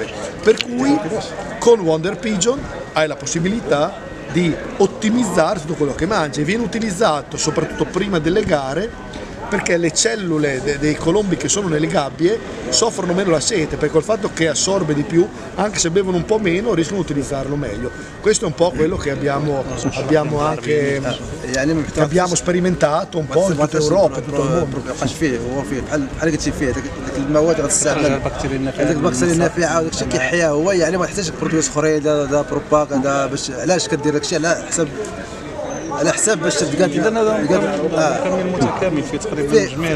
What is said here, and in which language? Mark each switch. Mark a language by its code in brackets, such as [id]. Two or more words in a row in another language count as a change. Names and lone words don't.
[it] Per cui con Wonder Pigeon hai la possibilità di ottimizzare tutto quello che mangia e viene utilizzato soprattutto prima delle gare, perché le cellule dei colombi che sono nelle gabbie soffrono meno la sete, perché col fatto che assorbe di più, anche se bevono un po' meno, riescono a utilizzarlo meglio. Questo è un po' quello che abbiamo sperimentato un po' in tutta Europa, in tutto il mondo. [ar] بقاش فيه هو فيه بحال قلتي فيه ديك المواد غتستعمل هذيك البكتيريا النافعه وداك الشيء كيحيا هو، يعني ما يحتاجش برودويات اخرين دا بروباك دا باش علاش كدير داك الشيء على حساب باش تلقى اذا هذا كامل متكامل فيه تقريبا جميع